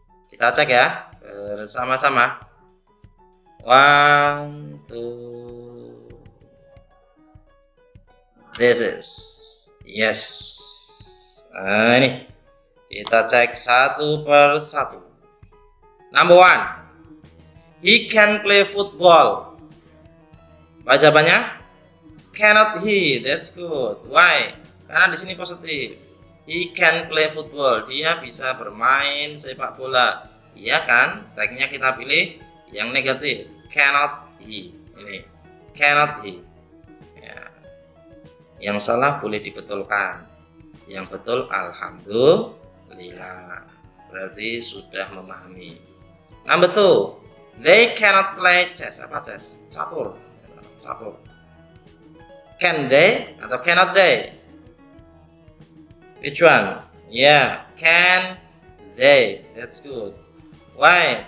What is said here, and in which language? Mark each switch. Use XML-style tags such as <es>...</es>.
<id>Kita cek ya bersama-sama. 1, 2.</id> <en>This is yes.</en> <id>Nah, ini kita cek satu per satu.</id> <en>Number 1, he can play football.</en> <id>Apa jawabannya?</id> <en>Cannot he. That's good. Why?</en> <id>Karena di sini positif.</id> <en>He can play football.</en> <id>Dia bisa bermain sepak bola. Iya kan? Tagnya kita pilih yang negatif.</id> <en>Cannot he.</en> <id>Ini</id> <en>cannot he.</en> <id>Ya. Yang salah boleh dibetulkan. Yang betul alhamdulillah. Berarti sudah memahami.</id> <en>Number 2, they cannot play chess.</en> <id>Apa chess? Catur. Catur.</id> <en>Can they</en> <id>atau</id> <en>cannot they? Which one? Yeah, can they. That's good. Why?</en>